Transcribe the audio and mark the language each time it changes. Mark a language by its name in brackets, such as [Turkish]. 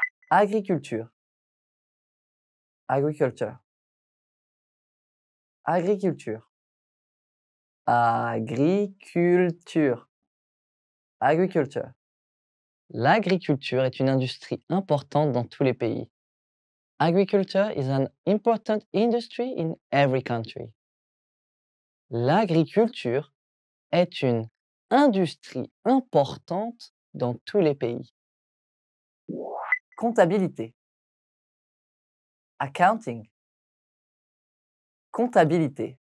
[French] Agriculture. Agriculture. Agriculture. Agriculture. Agriculture. L'agriculture est une industrie importante dans tous les pays. [English] Agriculture is an important industry in every country. [French] L'agriculture est une industrie importante dans tous les pays. Comptabilité. Accounting. Comptabilité.